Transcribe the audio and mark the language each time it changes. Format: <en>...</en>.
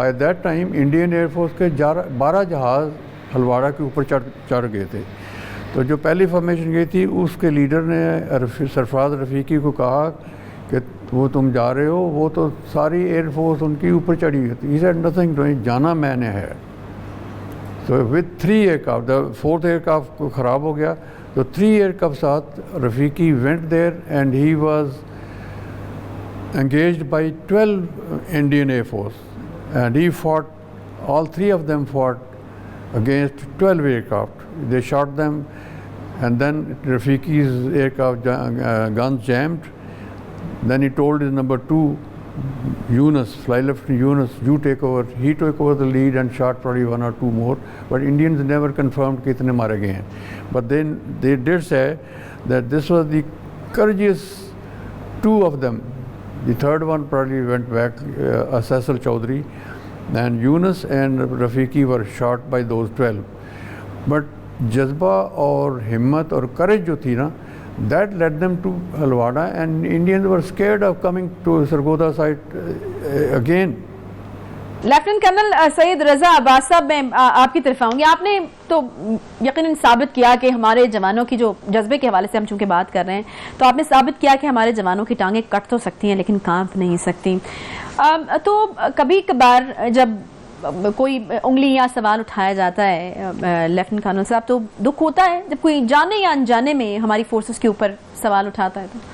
<en>by that time</en> <ur>Indian air force کے 12 جہاز ہلواڑہ کے اوپر چڑھ گئے تھے. تو جو پہلی فارمیشن گئی تھی اس کے لیڈر نے سرفراز رفیقی کو کہا کہ وہ تم جا رہے ہو، وہ تو ساری ایئر فورس ان کی اوپر چڑھی ہوئی تھی.</ur> <en>He said nothing doing,</en> <ur>جانا میں نے ہے.</ur> <en>So with 3 aircraft, the 4th aircraft</en> <ur>کو خراب ہو گیا تو</ur> <en>3 aircraft</en> <ur>ساتھ</ur> <en>Rafiqi went there and he was engaged by 12 Indian Air Force, and he fought, all 3 of them fought against 12 aircraft. They shot them, and then Rafiqi's aircraft guns jammed. Then he told his number 2, Yunus, Fly Lieutenant Yunus, you take over. He took over the lead and shot probably 1 or 2 more, but Indians never confirmed</en> <ur>kitne mare gaye hain.</ur> <en>But then they did say that this was the courageous 2 of them. The third one probably went back, Saisal Chaudhary, and Yunus and Rafiqi were shot by those 12. But</en> <ur>jazba اور ہمت اور</ur> <en>courage</en> <ur>جو تھی نا,</ur> <en>that led them to Halwada, and Indians were scared of coming to Sargodha site again.</en> <ur>Lieutenant colonel سید رضا عباس صاحب، میں آپ کی طرف آؤں گی. آپ نے تو یقیناً ثابت کیا کہ ہمارے جوانوں کی جو جذبے کے حوالے سے ہم چونکہ بات کر رہے ہیں تو آپ نے ثابت کیا کہ ہمارے جوانوں کی ٹانگیں کٹ تو سکتی ہیں لیکن کانپ نہیں سکتی. تو کبھی کبھار جب کوئی انگلی یا سوال اٹھایا جاتا ہے لیفٹیننٹ کرنل صاحب تو دکھ ہوتا ہے جب کوئی جانے یا انجانے میں ہماری فورسز کے اوپر سوال اٹھاتا ہے.</ur>